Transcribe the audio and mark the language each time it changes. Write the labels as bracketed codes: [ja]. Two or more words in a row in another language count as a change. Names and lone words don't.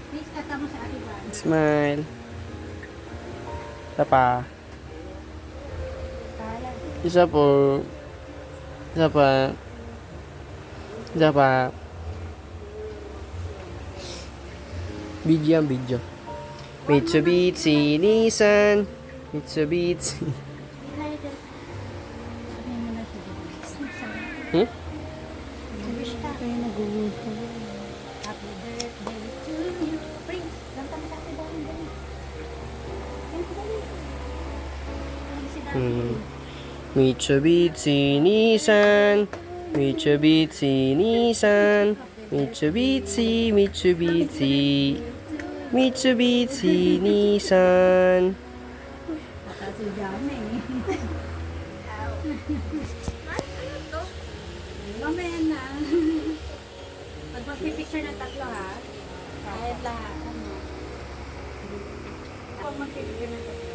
[tl] Smile. Isa pa. Isa po. Isa pa. Isa pa. Video yan, video. Mitsubishi Nissan. Mitsubishi. Hmm? Mitsubishi Nissan. Mitsubishi Nissan. Mitsubishi, Mitsubishi. Mitsubishi Nissan. Mamaya na. Pag magpipicture ng tatlo ha. Kahit lahat. Pag magpipicture ng tatlo.